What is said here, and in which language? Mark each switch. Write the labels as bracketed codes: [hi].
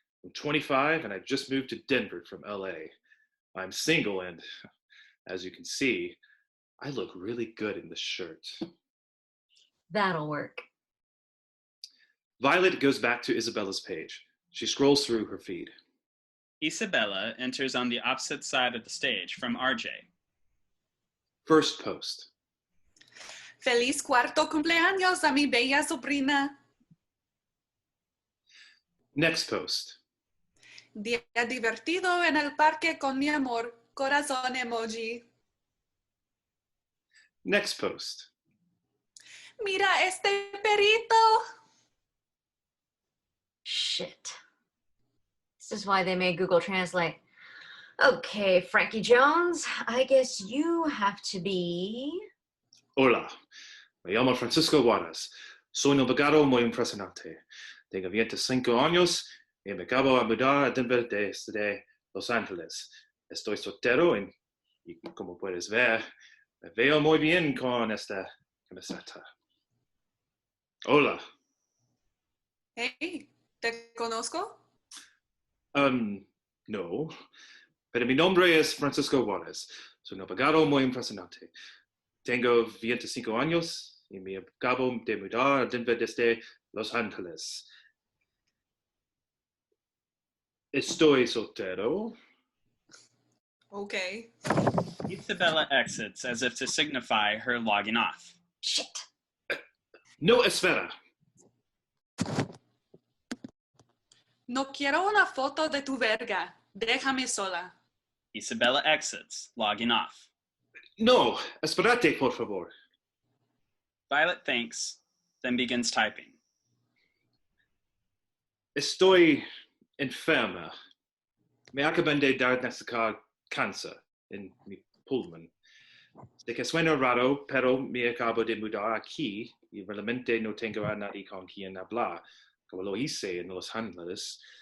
[en] I'm 25 and I just moved to Denver from LA. I'm single and, as you can see, I look really good in this shirt. That'll work. Violet goes back to Isabella's page. She scrolls through her feed. Isabella enters on the opposite side of the stage from RJ. First post. [es] Feliz cuarto cumpleaños a mi bella sobrina. [en] Next post. [es] Día divertido en el parque con mi amor. Corazón emoji. [en] Next post. [es] Mira este perito. [en] Shit. This is why they made Google Translate. Okay, Frankie Jones, I guess you have to be... [es] Hola, me llamo Francisco Juarez. Soy un abogado muy impresionante. Tengo 25 años y me acabo de mudar a Denver desde Los Ángeles. Estoy soltero y como puedes ver, me veo muy bien con esta camiseta. Hola. Hey, ¿te conozco? No, pero mi nombre es Francisco Juarez. Soy un abogado muy impresionante. Tengo 25 años y me acabo de mudar a Denver desde Los Ángeles. Estoy soltero. [en] Okay. Isabella exits as if to signify her logging off. Shit. [es] No espera. No quiero una foto de tu verga. Déjame sola. [en] Isabella exits, logging off. [es] No, esperate, por favor. [en] Violet thanks, then begins typing. [es] Estoy enferma. Me acaban de diagnosticar cáncer en mi pulmón. Sé que suena raro, pero me acabo de mudar aquí y realmente no tengo a nadie con quien hablar, como lo hice en Los Ángeles.